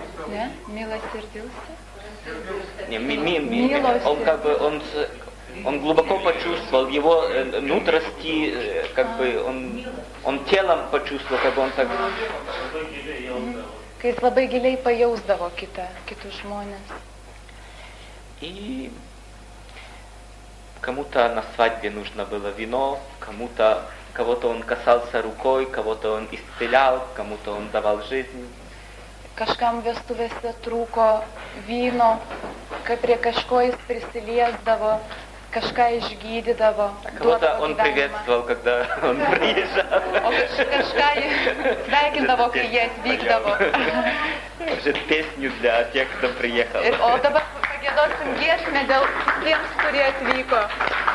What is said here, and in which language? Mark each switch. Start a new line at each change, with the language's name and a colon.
Russian: Ne? Милосердился? Он как бы, он глубоко почувствовал его внутренности, как бы он телом почувствовал, как бы он так...
Lithuanian: Kai jis labai giliai pajausdavo kitus žmonės.
Russian: И кому-то на свадьбе нужно было вино, кого-то он касался рукой, кого-то он исцелял, кому-то он давал жизнь.
Lithuanian: Kažkam vestuvėse trūko vyno, kai prie kažko jis prisiliesdavo, kažką išgydydavo.
Russian: Кого-то он приветствовал, когда он приезжал.
Lithuanian: O kažką sveikindavo, kai jie atvykdavo.
Russian: Может, песню для тех, кто приехал.
Lithuanian: O dabar pagiedosim giesmę dėl tiems, kurie atvyko.